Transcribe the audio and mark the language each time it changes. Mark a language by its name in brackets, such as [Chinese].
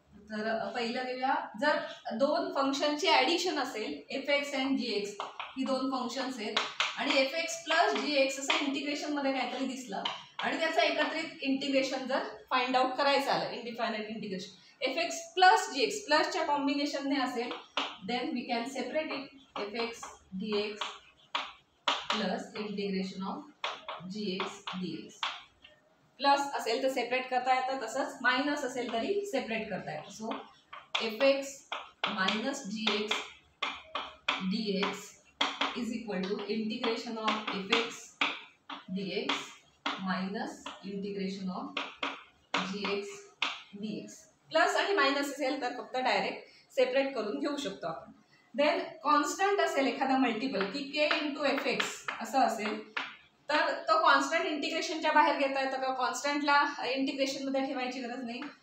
[Marathi] तर पहिलं घेऊया, जर दोन फंक्शनची ऍडिशन असेल, F x and G x, ही दोन फंक्शन्स आहेत आणि एफ एक्स प्लस जी एक्स असं इंटिग्रेशन मध्ये काहीतरी दिसलं आणि त्याचं एकत्रित इंटिग्रेशन जर फाइंड आउट करायचं आलं, इनडिफायनाइट इंटिग्रेशन एफ एक्स प्लस जी एक्स प्लसच्या कॉम्बिनेशनने असेल, [English] then we can separate it f x d x [Marathi] plus integration of G x D x. Plus असेल तर सेपरेट करता येतं, तसंच मायनस असेल तरी सेपरेट करता येतं. [English] So f x minus g x d x is equal to integration of f x d x minus integration of g x d x. [Marathi] Plus आणि मायनस असेल तर फक्त डायरेक्ट सेपरेट करून घेऊ शकतो आपण. देन कॉन्स्टंट असेल एखादा मल्टिपल की के इंटू एफ एक्स असं असेल, तर तो कॉन्स्टंट इंटिग्रेशनच्या बाहेर घेता येतं का, कॉन्स्टंटला इंटिग्रेशन मध्ये ठेवायची गरज नाही.